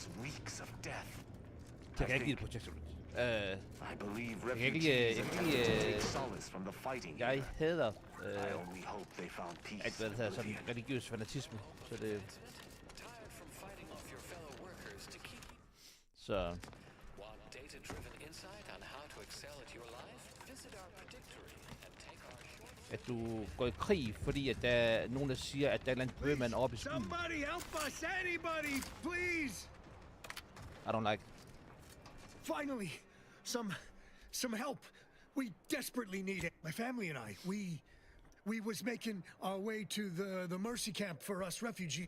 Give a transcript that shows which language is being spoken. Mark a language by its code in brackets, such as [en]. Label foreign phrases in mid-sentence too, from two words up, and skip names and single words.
[da] Jeg kan ikke lide det Protectorate. Jeg hader alt hvad det hedder, sådan religiøs fanatisme, så det... Så... At du går i krig, fordi at der er nogen, der siger, at der er en eller anden bøgemand oppe i skyen. [en] Somebody help us! Anybody, please! I don't like. Finally, some help. We desperately need it. My family and I, we was making our way to the mercy camp for us refugees.